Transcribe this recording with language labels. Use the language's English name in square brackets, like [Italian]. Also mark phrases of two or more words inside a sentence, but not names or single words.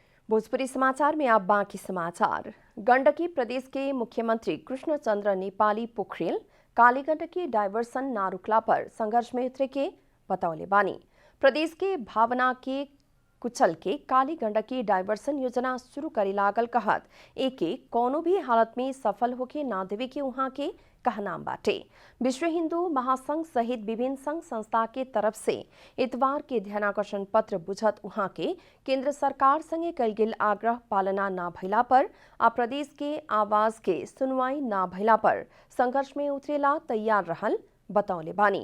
[Bhojpuri] भोजपुरी समाचार में आप बाकी समाचार। गण्डकी प्रदेश के मुख्यमंत्री कृष्णचंद्र नेपाली पोखरेल काली गण्डकी डाइवर्सन नारुकला पर संघर्ष में उतरे के बतौले बानी। प्रदेश के भावना के कुचल के काली गण्डकी डाइवर्सन योजना शुरू करे लागल कहत एके कोनो भी हालत में सफल होके ना देवे के उहाँ के कहनाम बाटे। विश्व हिंदू महासंघ सहित विभिन्न संघ संस्था के तरफ से इतवार के ध्यानाकर्षण पत्र बुझत उहाँ के केंद्र सरकार संगे कल गेल आग्रह पालना ना भइला पर आ प्रदेश के आवाज के सुनवाई ना भइला पर संघर्ष में उतरेला तैयार रहल बतौले बानी।